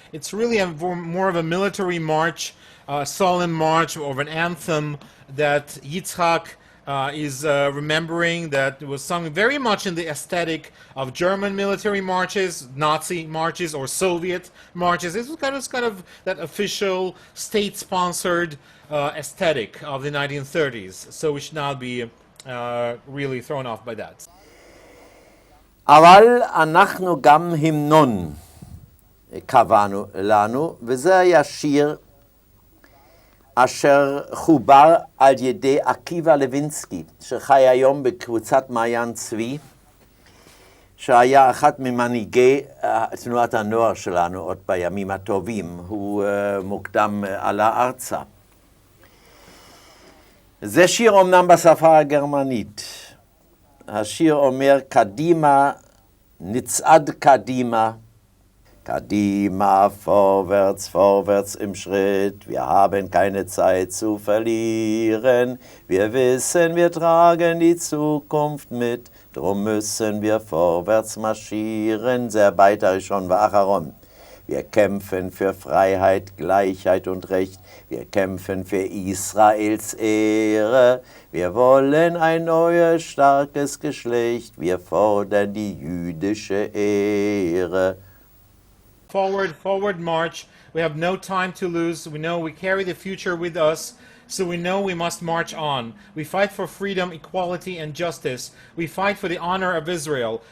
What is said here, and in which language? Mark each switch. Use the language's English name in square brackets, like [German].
[English] It's really more of a military march, a solemn march, or an anthem that Yitzhak is remembering, that was sung very much in the aesthetic of German military marches, Nazi marches, or Soviet marches. This was kind of that official, state-sponsored aesthetic of the 1930s. So we should not be really thrown off by that. [Hebrew] אבל אנחנו גם המנון קבענו לנו, וזה היה שיר אשר חובר על ידי עקיבא לוינסקי, שחי היום בקבוצת מעיין צבי, שהיה אחד ממנהיגי תנועת הנוער שלנו עוד בימים הטובים. הוא מוקדם עלה ארצה. זה שיר אומנם בשפה הגרמנית. השיר אומר, קדימה, נצעד קדימה, [German] Kadima, vorwärts, vorwärts im Schritt, wir haben keine Zeit zu verlieren. Wir wissen, wir tragen die Zukunft mit, drum müssen wir vorwärts marschieren. [Hebrew] זה הבית הראשון והאחרון. [German] Wir kämpfen für Freiheit, Gleichheit und Recht. Wir kämpfen für Israels Ehre. Wir wollen ein neues, starkes Geschlecht. Wir fordern die jüdische Ehre. [English] Forward march. We have no time to lose. We know we carry the future with us, so we know we must march on. We fight for freedom, equality, and justice. We fight for the honor of Israel.